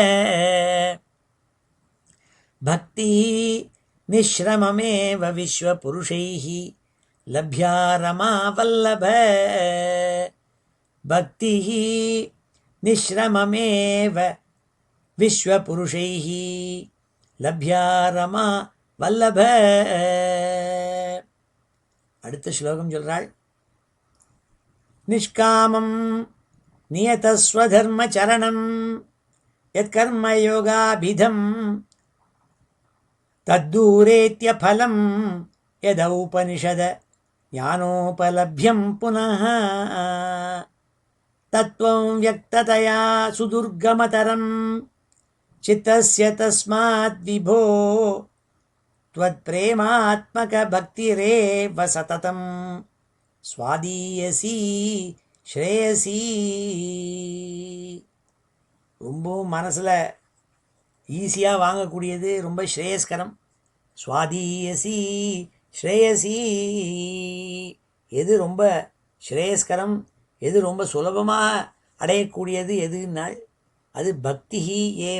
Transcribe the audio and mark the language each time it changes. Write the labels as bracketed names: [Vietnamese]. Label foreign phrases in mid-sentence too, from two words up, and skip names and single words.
[Sanskrit] भक्तिः निःश्रममेव विश्वपुरुषैः लभ्या रमा वल्लभ. भक्तिः निःश्रममेव विश्वपुरुषैः लभ्या रमा वल्लभ. [Tamil] அடுத்த ஸ்லோகம் சொல்றாள். [Sanskrit] निष्कामं नियतस्वधर्मचरणं यत्कर्मयोगाभिधं तद्दूरेत्य फलं यदौपनिषदज्ञानोपलभ्यं पुनः. तत्त्वं व्यक्ततया सुदुर्गमतरं चित्तस्य तस्मात् विभो त्वत्प्रेमात्मक भक्तिरेव सततं स्वादीयसी श्रेयसी. [Tamil] ரொம்ப மனசில் ஈஸியாக வாங்கக்கூடியது, ரொம்ப ஸ்ரேயஸ்கரம். [Sanskrit] स्वादीयसी श्रेयसी. [Tamil] எது ரொம்ப ஸ்ரேயஸ்கரம், எது ரொம்ப சுலபமாக அடையக்கூடியது எதுனால் அது [Sanskrit] भक्ति एव.